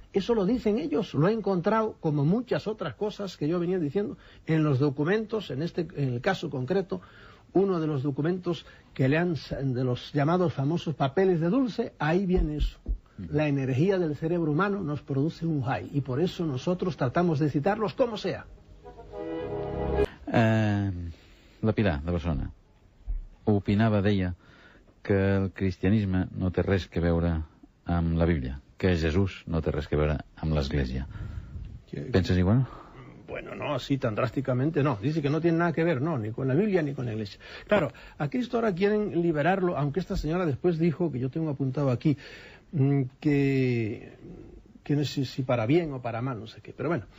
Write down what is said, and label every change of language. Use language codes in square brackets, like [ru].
[es] Eso lo dicen ellos, lo he encontrado como muchas otras cosas que yo venía diciendo en los documentos, en el caso concreto, uno de los documentos que de los llamados famosos papeles de Dulce, ahí viene eso. La energía del cerebro humano nos produce un high, y por eso nosotros tratamos de excitarlos como sea. [ca] La Pilar, de Barcelona, opinava, deia, que el cristianisme no té res que veure amb la Bíblia, que Jesús no té res que veure amb l'Església. [es] ¿Piensas igual? Bueno, no, así tan drásticamente no. Dice que no tiene nada que ver, no, ni con la Biblia ni con la Iglesia. Claro, a Cristo ahora quieren liberarlo, aunque esta señora después dijo, que yo tengo apuntado aquí, que no sé si para bien o para mal, no sé qué, pero bueno.